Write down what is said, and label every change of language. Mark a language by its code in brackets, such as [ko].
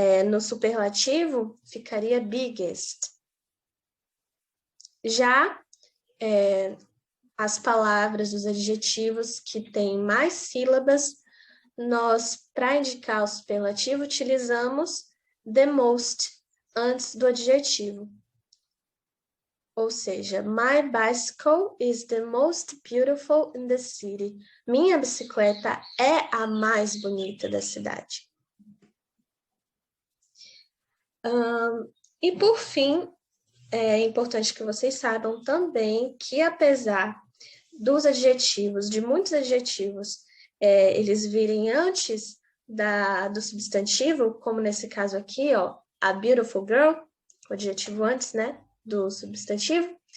[pt] No superlativo, ficaria biggest. Já as palavras, os adjetivos que têm mais sílabas, nós, para indicar o superlativo, utilizamos the most antes do adjetivo. Ou seja, [en] my bicycle is the most beautiful in the city. [pt] Minha bicicleta é a mais bonita da cidade. E por fim, é importante que vocês saibam também que apesar dos adjetivos, de muitos adjetivos, eles virem antes do substantivo, como nesse caso aqui, ó, [en] a beautiful girl, [pt] o adjetivo antes, né, do substantivo.